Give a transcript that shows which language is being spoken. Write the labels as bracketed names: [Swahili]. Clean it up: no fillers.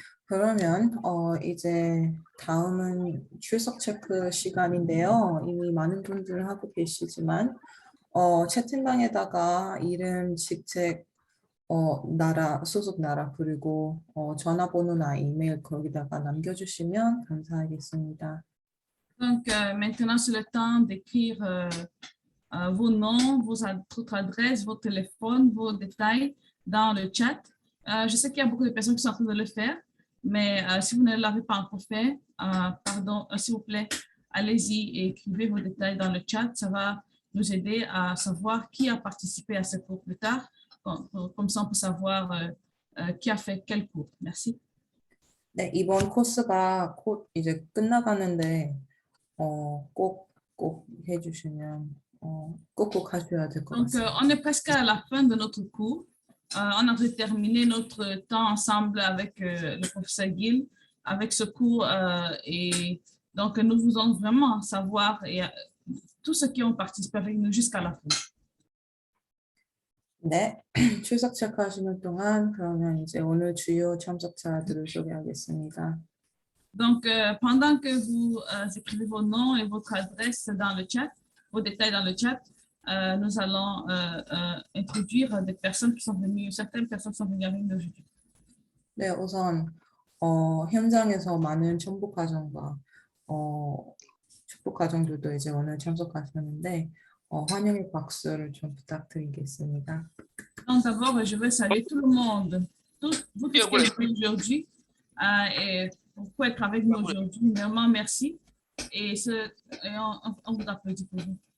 [Korean] 그러면 이제 다음은 출석 체크 시간인데요. 이미 많은 분들 하고 계시지만 채팅방에다가 이름, 직책, 나라, 소속 나라 그리고 전화번호나 이메일 거기다가 남겨주시면 감사하겠습니다. [French] Donc, maintenant, c'est le temps d'écrire vos noms, votre adresse, vos téléphones, vos détails dans le chat. Je sais qu'il y a beaucoup de personnes qui sont en train de le faire, mais si vous ne l'avez pas encore fait, s'il vous plaît, allez-y et écrivez vos détails dans le chat. Ça va nous aider à savoir qui a participé à ce cours plus tard. Comme ça, on peut savoir qui a fait quel cours. Merci. [Korean] 네, 이번 코스가 곧 이제 끝나가는데 꼭 해주시면 꼭 하셔야 될 것 [French] Donc, [Korean] 같습니다. [French] on est presque à la fin de notre cours. On a terminé notre temps ensemble avec le professeur Gil, avec ce cours. Et donc, nous voulons vraiment savoir tous ceux qui ont participé avec nous jusqu'à la fin. [Korean] 네, 출석 체크하시는 동안 그러면 이제 오늘 주요 참석자들을 소개하겠습니다. [French] Donc, pendant que vous écrivez vos noms et votre adresse dans le chat, vos détails dans le chat, nous allons introduire des personnes qui sont venues, certaines personnes sont venues avec nous aujourd'hui. [Korean] 네, 우선 현장에서 많은 천복 가정과 축복 가정들도 이제 오늘 참석하셨는데 환영의 박수를 좀 부탁드리겠습니다. [French] Donc, d'abord, je veux saluer tout le monde, vous tous qui êtes venus aujourd'hui et pour être avec nous aujourd'hui. Vraiment, merci. Et on vous applaudit pour vous.